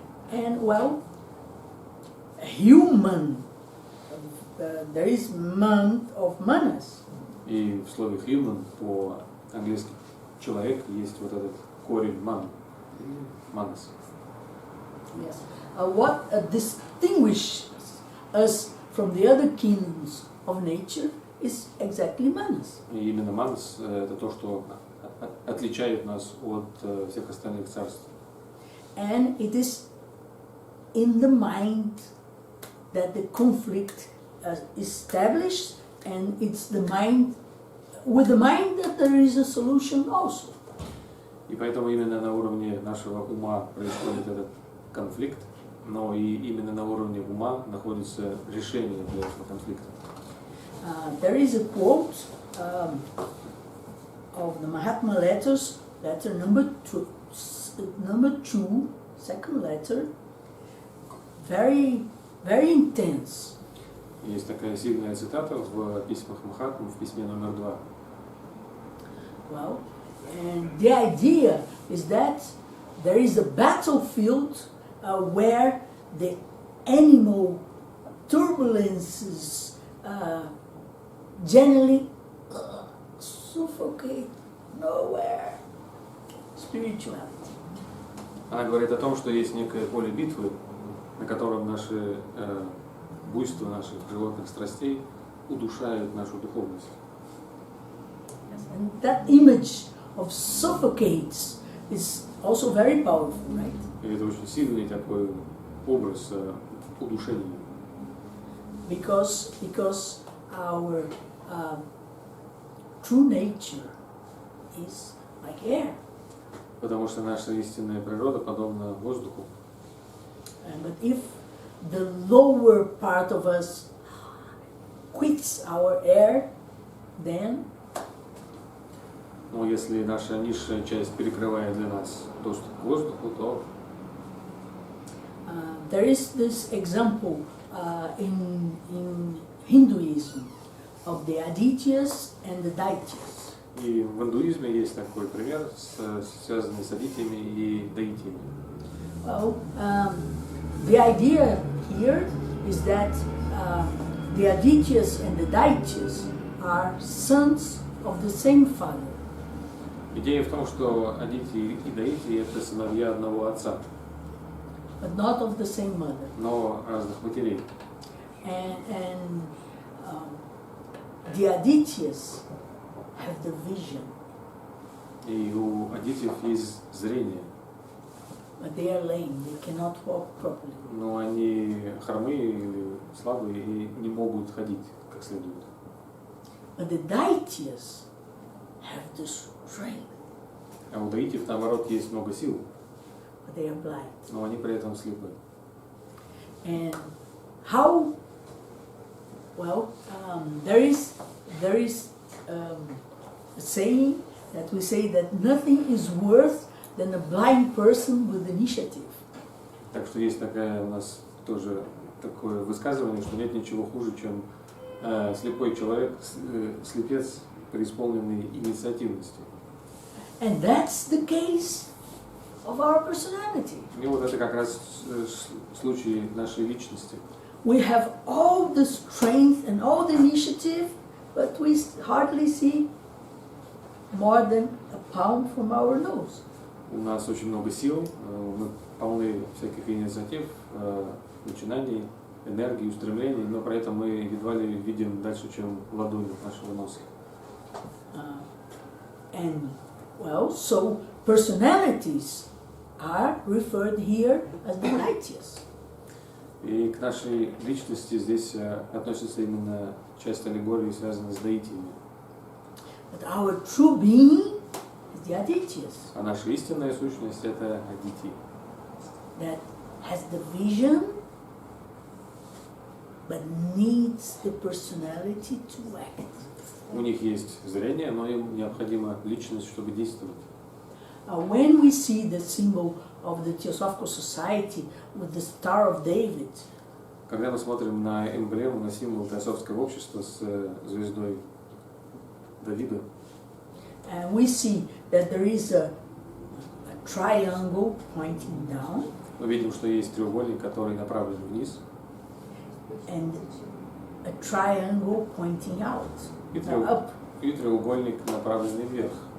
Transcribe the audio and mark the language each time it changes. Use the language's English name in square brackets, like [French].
[English] And well, human, there is man of manas. [Russian] И в слове human по-английски человек есть вот этот корень ман, манас. [English] Yes. What distinguishes us from the other kingdoms of nature is exactly manas. [Russian] И именно манас – это то, что отличает нас от всех остальных царств. [English] And it is in the mind that the conflict is established, and it's the mind, with the mind that there is a solution also. [Russian] И поэтому именно на уровне нашего ума происходит этот конфликт, но и именно на уровне ума находится решение для этого конфликта. [English] There is a quote of the Mahatma letters, letter number two, second letter, very, very intense. [Russian] Есть такая сильная цитата в письмах Махатмы, в письме номер 2. [English] Well, and the idea is that there is a battlefield where the animal turbulences generally suffocate nowhere spirituality. [Russian] Она говорит о том, что есть некое поле битвы, на котором наши буйства наших животных страстей удушают нашу духовность. [English] Yes, and that image of suffocates is also very powerful, right? [Russian] И это очень сильный такой образ удушения. [English] Because our true nature is like air. [Russian] Потому что наша истинная природа подобна воздуху. [English] But if the lower part of us quits our air, then [Russian] Но если наша низшая часть перекрывает для нас доступ к воздуху, то [English] there is this example in Hinduism of the Adityas and the Daityas. [Russian] и в индуизме есть такой пример, связанный с адитиями и даитиями. [English] Well, the idea here is that the Adityas and the Daityas are sons of the same father. [Russian] Идея в том, что адити и даити – это сыновья одного отца, [English] But not of the same mother. [Russian] но разных матерей. [English] And the Adityas have the vision, [Russian] И у адитиев есть зрение, [English] but they are lame, they cannot walk properly. [Russian] но они хромые или слабые и не могут ходить как следует. [English] But the Daityas have the strength, [Russian] А у даитиев, наоборот, есть много сил, [English] but they are blind. [Russian] но они при этом слепы. [English] And how? Well, there is a saying that we say that nothing is worse than a blind person with initiative. [Russian] Так что есть такая у нас тоже такое высказывание, что нет ничего хуже, чем слепой человек, слепец, преисполненный инициативностью. [English] And that's the case of our personality. [Russian] И вот это как раз случай нашей личности. [English] We have all the strength and all the initiative, but we hardly see more than a pound from our nose. [Russian] У нас очень много сил, мы полны всяких инициатив, начинаний, энергии, устремлений, но при этом мы едва ли видим дальше, чем ладонь нашего носа. [English] And well, so personalities are referred here as the Daityas. [Russian] И к нашей личности здесь относится именно часть аллегории, связанная с даитиями. [English] But our true being is the Adityas, [Russian] А наша истинная сущность – это адити, [English] that has the vision, but needs the personality to act. [Russian] У них есть зрение, но им необходима личность, чтобы действовать. [English] When we see the symbol of the Teosophical Society with the Star of David, [Russian] Когда мы смотрим на эмблему, на символ Теософского общества с звездой Давида, [English] and we see that there is a triangle pointing down, [Russian] мы видим, что есть треугольник, который направлен вниз, [English] and a triangle pointing out, up, [Russian] и треугольник, направленный вверх.